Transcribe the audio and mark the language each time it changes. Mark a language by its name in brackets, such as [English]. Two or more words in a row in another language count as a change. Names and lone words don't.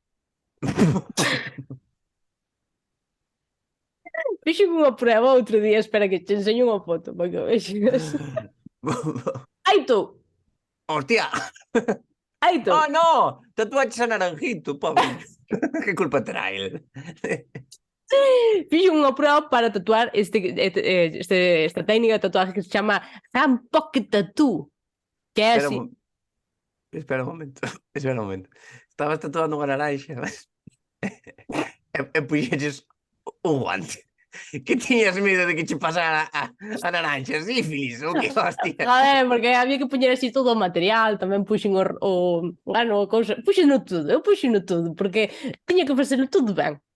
[Galician] Fixen unha prueba outro día, espera que te enseño unha foto para que o vexas. Aí tú, Hostia. aí tú. Oh, no, tatuaches a naranjito, pobre. Que culpa terá el? Fixen unha prueba para tatuar esta técnica de tatuaje que se chama [English] hand pocket tattoo. [Galician] Que é Espera así. un, espera un momento. Espera un momento. Estabas tatuando unha naranxa e puxeches un guante. Que tiñas medo de que che pasara a naranxa? Sífilis ou que hostia? Joder, porque había que poñer así todo o material, tamén puxen a cousa, puxeno todo, eu puxeno todo, porque tiña que facelo todo ben.